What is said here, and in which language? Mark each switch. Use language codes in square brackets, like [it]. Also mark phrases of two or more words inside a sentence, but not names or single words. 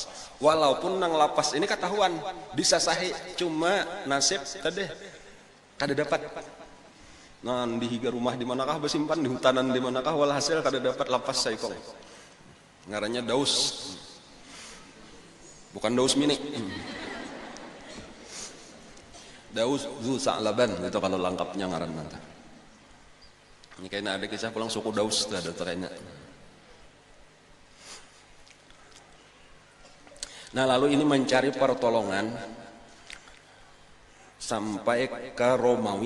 [bjn] Walaupun nang lapas ini ketahuan disasahi, cuma nasib tadi kada dapat. Nah, di higa rumah di manakah bersimpan, di hutanan di manakah, walhasil kada dapat lapas saikong. Ngarannya Daus. Bukan Daus Mini. Daus Zu Sa'laban itu kalau lengkapnya ngaran nanti. Ini kayaknya ada kisah pulang suku Daus ada kayaknya. Nah, lalu ini mencari pertolongan sampai ke Romawi.